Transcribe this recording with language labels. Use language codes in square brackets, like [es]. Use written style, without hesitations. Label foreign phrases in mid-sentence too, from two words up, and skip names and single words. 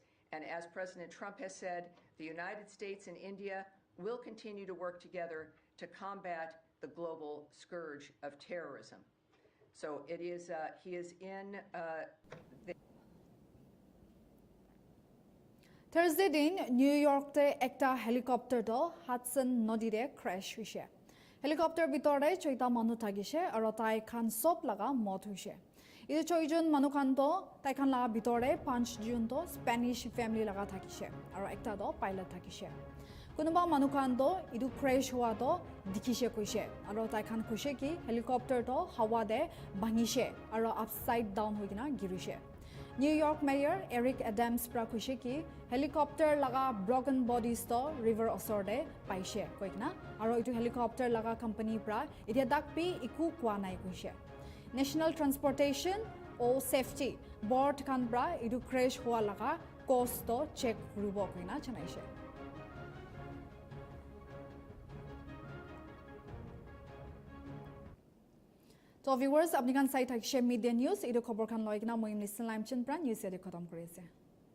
[en] And as President Trump has said, the United States and India will continue to work together to combat the global scourge of terrorism. So it is, he is in [nag] Thursday din New York te ekta helicopter do Hudson nodire crash hoise. Helicopter bitore choita manu thagise aro tai khan sop laga mot hoise. Idu choijon manu khan to tai khan laga bitore 5 jon to Spanish family laga thakise aro ekta do pilot thakise. Kunuba manu khan to idu crash howa to dikise koise aro tai khan koise ki helicopter to hawa de bhangise aro [en] upside down [nag] hoikina girise. New York Mayor Eric Adams pra koise ki helicopter laga [en] broken bodies [nag] to river osor de paise koikna aro itu helicopter laga company pra itia dakpi iku kwa nai koise. National Transportation or Safety Board khan pra idu crash howa laga cost to check koribo koina janaise. So viewers, apni kan sai thakise Midday News idu khobor khan loikna moi Nltv Midday news ede khatam kori ase.